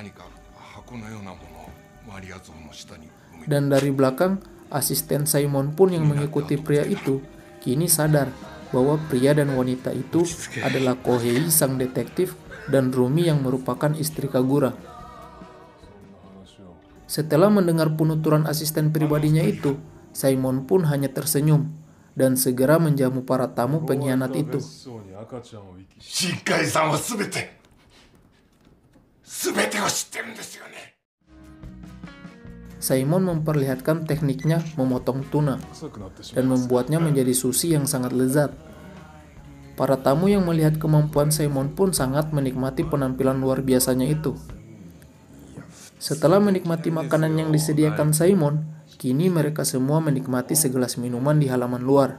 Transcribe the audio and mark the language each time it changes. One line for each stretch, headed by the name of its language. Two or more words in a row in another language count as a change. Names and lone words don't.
Indonesian: Dan dari belakang, asisten Simon pun yang mengikuti pria itu kini sadar bahwa pria dan wanita itu adalah Kohei sang detektif dan Rumi yang merupakan istri Kagura. Setelah mendengar penuturan asisten pribadinya itu, Simon pun hanya tersenyum dan segera menjamu para tamu pengkhianat itu.
Japanese: シンカイさんはすべてを知ってるんですよね.
Indonesian: Simon memperlihatkan tekniknya memotong tuna dan membuatnya menjadi sushi yang sangat lezat. Para tamu yang melihat kemampuan Simon pun sangat menikmati penampilan luar biasanya itu. Setelah menikmati makanan yang disediakan Simon, kini mereka semua menikmati segelas minuman di halaman luar.